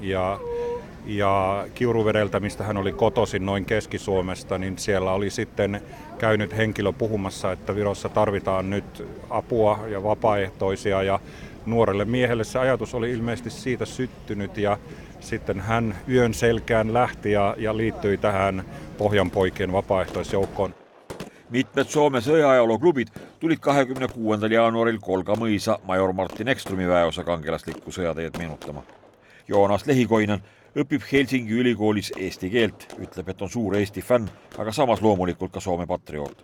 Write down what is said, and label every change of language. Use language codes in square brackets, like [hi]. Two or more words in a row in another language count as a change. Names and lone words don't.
[fi] Ja Kiuruvedeltä, mistä hän oli kotoisin noin Keski-Suomesta, niin siellä oli sitten käynyt henkilö puhumassa, että Virossa tarvitaan nyt apua ja vapaaehtoisia. Ja nuorelle miehelle se ajatus oli ilmeisesti siitä syttynyt ja sitten hän yön selkään lähti ja liittyi tähän Pohjanpoikien vapaaehtoisjoukkoon. [et] Mitmed Soome sõjaajalooklubid tulid 26. jaanuaril Kolga mõisa major Martin Ekströmi väeosa kangelaslikku sõjateed meenutama. Joonas Lehikoinen õpib Helsingi ülikoolis eesti keelt, ütleb, et on suur Eesti fänn, aga samas loomulikult ka Soome patrioot.